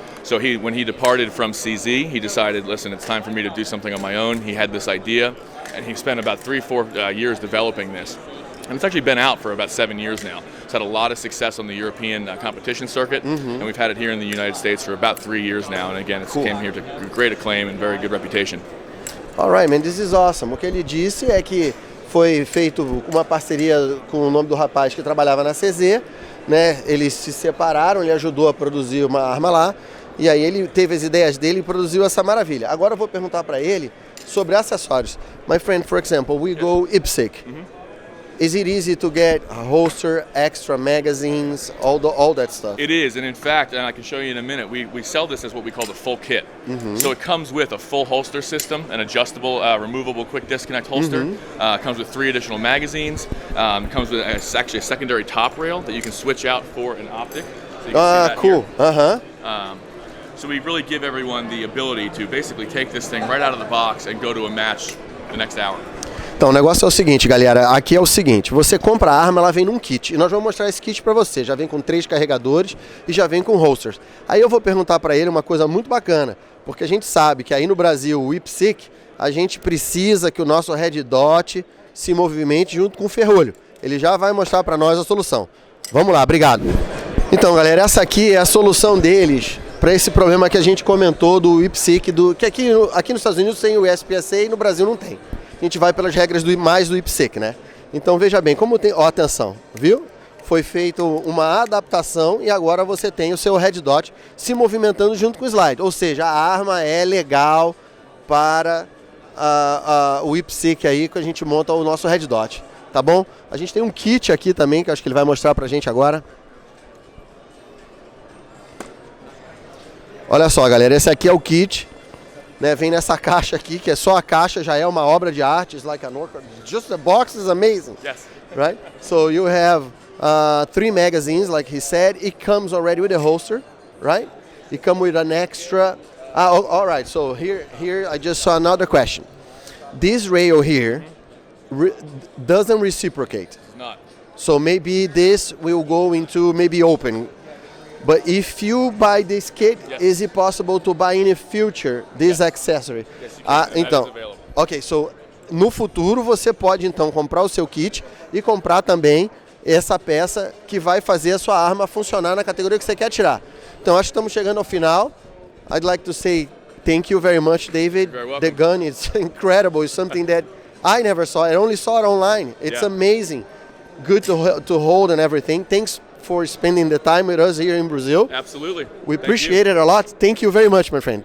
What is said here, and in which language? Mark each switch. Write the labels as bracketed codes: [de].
[en] So when he departed from CZ, he decided, listen, it's time for me to do something on my own. He had this idea, and he spent about 3-4 years developing this. And it's actually been out for about 7 years now. It's had a lot of success on the European competition circuit, and we've had it here in the United States for about 3 years now. And again, it came here to great acclaim and very good reputation. All right, man, this is awesome. [pt] O que ele disse é que foi feito uma parceria com o nome do rapaz que trabalhava na CZ, né? Eles se separaram, ele ajudou a produzir uma arma lá, e aí ele teve as ideias dele e produziu essa maravilha. Agora eu vou perguntar para ele sobre acessórios. [en] My friend, for example, we go IPSC. Is it easy to get a holster, extra magazines, all that stuff? It is, and in fact, and I can show you in a minute, we sell this as what we call the full kit. So it comes with a full holster system, an adjustable, removable quick disconnect holster. Comes with 3 additional magazines. Comes with actually a secondary top rail that you can switch out for an optic. So you can see that cool. Here. So we really give everyone the ability to basically take this thing right out of the box and go to a match the next hour. [pt] Então, o negócio é o seguinte, galera, aqui é o seguinte, você compra a arma, ela vem num kit, e nós vamos mostrar esse kit pra você, já vem com 3 carregadores e já vem com holsters. Aí eu vou perguntar pra ele uma coisa muito bacana, porque a gente sabe que aí no Brasil, o IPSC, a gente precisa que o nosso Red Dot se movimente junto com o ferrolho. Ele já vai mostrar pra nós a solução. Vamos lá, obrigado. Então, galera, essa aqui é a solução deles para esse problema que a gente comentou do IPSC, que aqui nos Estados Unidos tem o SPSA e no Brasil não tem. A gente vai pelas regras do IPSC, né? Então veja bem, como tem... Ó, atenção, viu? Foi feita uma adaptação e agora você tem o seu Red Dot se movimentando junto com o slide. Ou seja, a arma é legal para o IPSC aí, que a gente monta o nosso Red Dot, tá bom? A gente tem um kit aqui também, que acho que ele vai mostrar pra gente agora. Olha só, galera, esse aqui é o kit. Né, vem nessa caixa aqui, que é só a caixa, já é uma obra de arte. [en] It's like just the box is amazing. Yes. Right? So you have 3 magazines, like he said. It comes already with a holster, right? It comes with an extra. All right. So here I just saw another question. This rail here doesn't reciprocate. It's not. So maybe this will go into maybe open. But if you buy this kit, is it possible to buy in the future this accessory? Yes, you can. [pt] Então, [en] That is available. [pt] ok, so no futuro você pode então comprar o seu kit e comprar também essa peça que vai fazer a sua arma funcionar na categoria que você quer atirar. Então acho que estamos chegando ao final. [en] I'd like to say thank you very much, David. You're welcome. The gun is incredible. It's something that I never saw. I only saw it online. It's amazing. Good to hold and everything. Thanks for spending the time with us here in Brazil. Absolutely. We appreciate it a lot. Thank you very much, my friend.